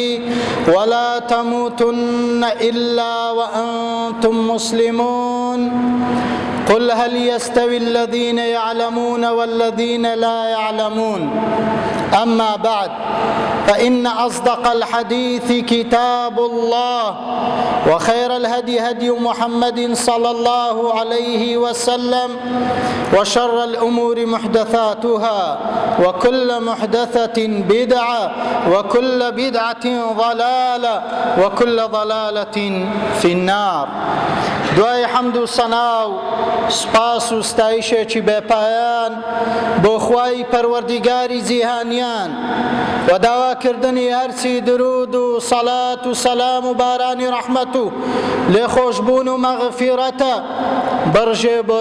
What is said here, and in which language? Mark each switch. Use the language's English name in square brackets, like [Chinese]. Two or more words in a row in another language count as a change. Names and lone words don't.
[Arabic] ولا تموتن إلا وأنتم مسلمون قل هل يستوي الذين يعلمون والذين لا يعلمون أما بعد فإن أصدق الحديث كتاب الله وخير الهدي هدي محمد صلى الله عليه وسلم وشر الأمور محدثاتها وكل محدثة بدعة وكل بدعة ضلالة وكل ضلالة في النار [Central Kurdish] دوای حەمد و سەنا و سوپاس و ستایشێکی بێپایان بۆ خوای پەروەردیگاری جیهانیان و داواکردنی هەرچی درود و سەڵات و سەلام و بارانی ڕەحمەت و لێخۆشبوون و مەغفیرەتە بڕژێ بۆ